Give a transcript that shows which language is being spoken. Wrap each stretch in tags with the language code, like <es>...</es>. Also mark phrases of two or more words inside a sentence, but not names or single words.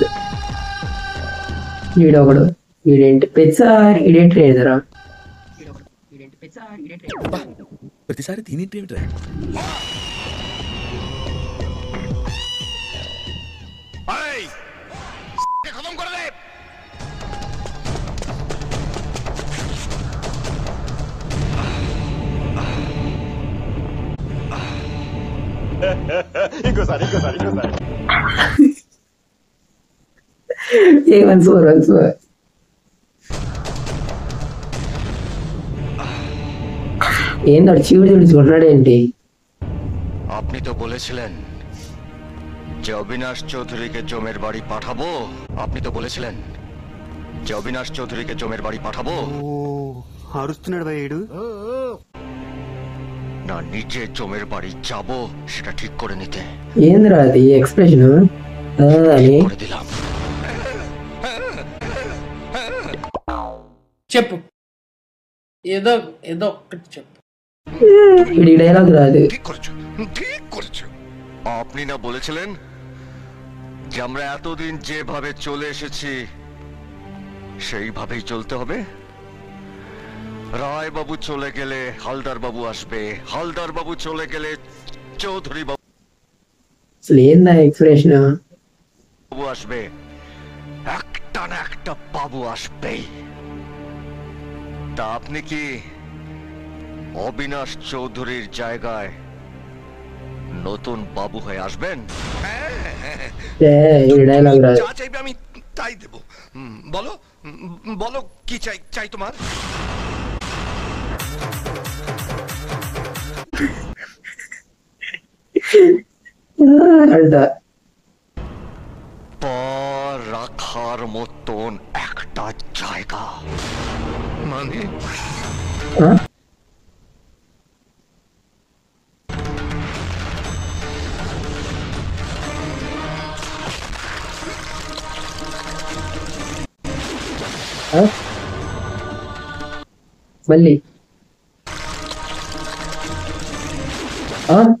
<te>వీడొకడు, వీడేంటి పెచ్చా, వీడేంటి ఎదురా? ప్రతిసారి దీనింటి ఏమిట్రా?</te> <bn>খতম করে দে।</bn> <en>once more.</en> <te>ఏందాడు చీవుడు చూడుచుకున్నాడేంటి?</te> <bn>আপনি তো বলেছিলেন যে অবিনাশ চৌধুরীকে জমের বাড়ি পাঠাবো। আপনি তো বলেছিলেন যে অবিনাশ চৌধুরীকে জমের বাড়ি পাঠাবো।</bn> <te>అరుస్తున్నాడు భయ్యుడు.</te> <bn>না নিজে জমের বাড়ি যাব সেটা ঠিক করে নিতে</bn> <te>ఏందిరా అది ఎక్స్ప్రెషన్ అని?</te> <bn>করে দিলাম।</bn> <te>చెప్పు, ఏదో ఏదో ఒక్కటి చెప్పు। ఈ డైలాగ్ రాదు.</te> <bn>ঠিক করেছো, ঠিক করেছো। আপনি না বলেছিলেন যে আমরা এতদিন যেভাবে চলে এসেছি সেইভাবেই চলতে হবে। রায় বাবু চলে গেলে হালদার বাবু আসবে, হালদার বাবু চলে গেলে চৌধুরী বাবু</bn> <te>అసలు ఏందా ఎక్స్ప్రెషన్?</te> <bn>আসবে, একটা না একটা বাবু আসবেই। তা আপনি কি অবিনাশ চৌধুরীর জায়গায় নতুন বাবু হয়ে আসবেন?</bn> <te>ఈ డైలాగ్ రాదు.</te> <bn>যা চাইবে আমি তাই দেব। বলো বলো কি চাই চাই তোমার?</bn> <te>అంట</te> <bn>পা রাখার মতন একটা জায়গা মানে ఆ? ఆ?</bn> <te>మళ్ళీ ఆ?</te>